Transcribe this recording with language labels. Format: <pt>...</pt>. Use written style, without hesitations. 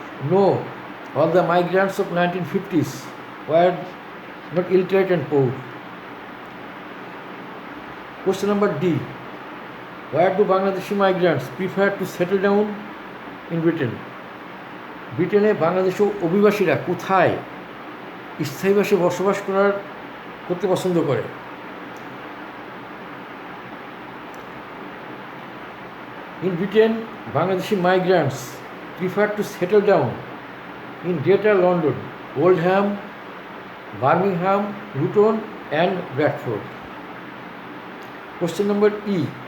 <en>No, all the migrants of 1950s were not illiterate and poor. Question number D. Where do Bangladeshi migrants prefer to settle down in Britain?</en> <bn>ব্রিটেনে বাংলাদেশি অভিবাসীরা কোথায় স্থায়ীভাবে বসবাস করতে পছন্দ করে?</bn> <en>In Britain, Bangladeshi migrants prefer to settle down in Greater London, Oldham, Birmingham, Luton and Bradford. Question number E.</en>